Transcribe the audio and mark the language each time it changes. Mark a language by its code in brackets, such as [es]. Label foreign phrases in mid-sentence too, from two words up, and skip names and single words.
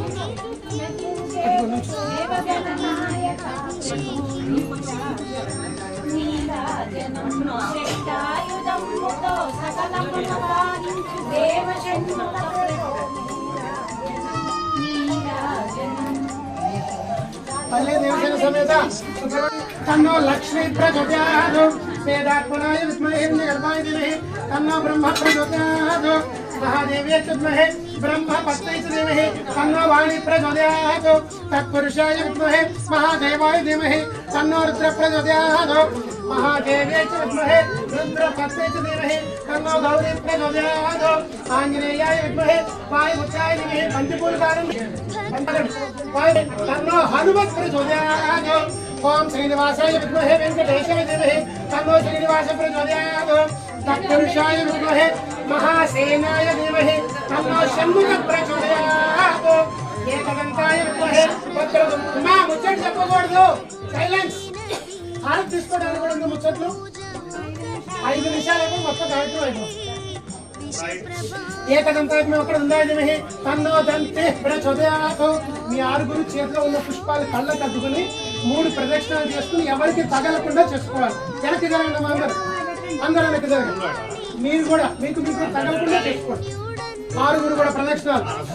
[te] దేవగణనాయక నీరాజనం శక్తాయుధముతో సకలమును పాలించు దేవశంకరుడు నీరాజనం [sa] పల్లె దేవసేన సమేత తన్నో లక్ష్మీ ప్రచోదయాత్ వేదాత్మనాయ విద్మహే గర్భాయ ధీమహి తన్నో బ్రహ్మ ప్రచోదయాత్ महादेव्यै विद्महे ब्रह्मपत्न्यै च धीमहि तन्नो वाणी प्रचोदयात् तत्पुरुषाय विद्महे महादेवाय धीमहि तन्नो रुद्र प्रचोदयात् महादेव्यै च विद्महे रुद्रपत्न्यै च धीमहि तन्नो गौरी प्रचोदयात् आञ्जनेयाय विद्महे वायुपुत्राय धीमहि पंचपूर्वकारं तन्नो हनुमत् प्रचोदयात् ओम श्रीनिवासाय विद्महे वेंकटेशाय धीमहि तन्नो श्रीनिवास प्रचोदयात् तत्पुरुषाय विद्महे महासेनाय धीमहि तन्नो षण्मुख प्रचोदयात् एकदन्ताय विद्महे वक्रतुण्डमा [te] मुచ్చట చెప్పకూడదు సైలెన్స్ హారతి తీసుకోవడానికి కూడా ఉంది ముచ్చట్లు 5 నిమిషాలకు మొత్తం కార్యక్రమం అయిపోతుంది [sa] ఏకదంతాయ వక్రతుండాయ ధీమహి తన్నో దంతే ప్రచోదయాత్ [te] మీ ఆరుగురు చేతిలో ఉన్న పుష్పాలు కళ్ళకు అద్దుకుని 3 ప్రదక్షిణాలు చేసుకుని ఎవరికి తగలకుండా చేసుకోవాలి వెనక్కి జరగండి అందరూ వెనక్కి జరగండి మీరు కూడా మీకు తగలకుండా చేసుకోండి 6 కూడా ప్రదక్షిణాలు